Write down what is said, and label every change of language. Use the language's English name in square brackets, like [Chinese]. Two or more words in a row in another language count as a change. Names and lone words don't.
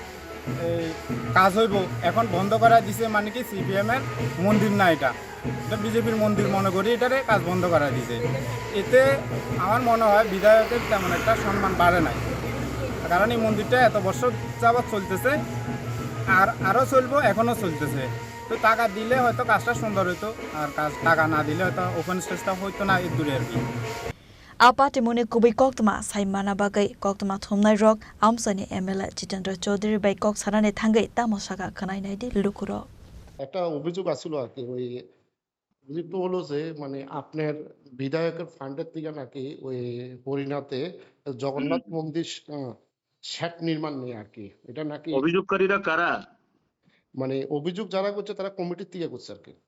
[Bangla] কাজ হইব এখন বন্ধ করা দিছে মানে কি সিপিএমের মন্দির না এটা বিজেপির মন্দির মনে করি এটারে কাজ বন্ধ করা দিছে এতে আমার মনে হয় বিধায়কের তেমন একটা সম্মান বাড়ে নাই কারণ এই মন্দিরটা এত বছর যাবৎ চলতেছে আর আরও চলবো এখনও চলতেছে তো টাকা দিলে হয়তো কাজটা সুন্দর হইতো আর টাকা না দিলে হয়তো [English] open stage [Bangla] হইতো না এর দূরে আর কি [Kok Borok] Apate mune kubi koktma saimana bagai koktma thumnai rok amsani MLA Jitendra Chaudhary bai kok sarane thangai tamosaka khanai nai di lukuro [Bangla] একটা অভিযোগ আসলো আর কি ওই অভিযোগটা হলো যে মানে আপনার বিধায়কের ফান্ডের থেকে নাকি ওই হরিনাতে জগন্নাথ মন্দির শ্যাট নির্মাণ নেই আর কি এটা নাকি অভিযোগকারীরা কারা মানে অভিযোগ যারা করছে তারা কমিটির থেকে করছে আর কি